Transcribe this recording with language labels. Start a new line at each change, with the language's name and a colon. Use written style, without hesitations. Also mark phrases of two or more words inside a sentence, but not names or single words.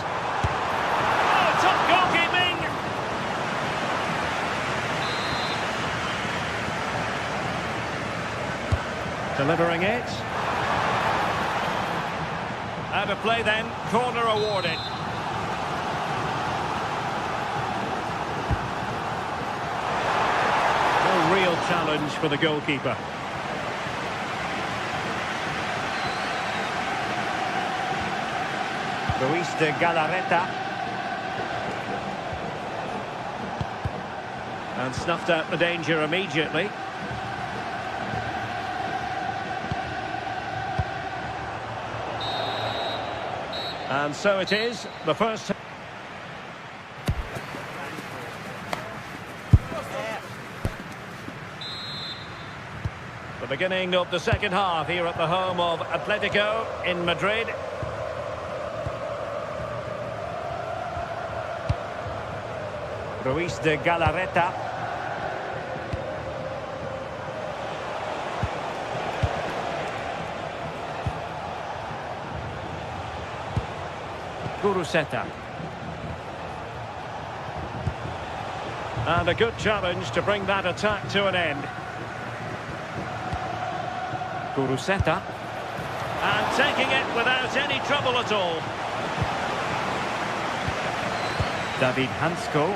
English: Oh, top goalkeeping! Delivering it. Out of play then, corner awarded. No real challenge for the goalkeeper. Luis de Galarreta. And snuffed out the danger immediately. And so it is, the first... The beginning of the second half here at the home of Atletico in Madrid. Luis de Galarreta. Guruseta. And a good challenge to bring that attack to an end. Guruseta. And taking it without any trouble at all. David Hansko.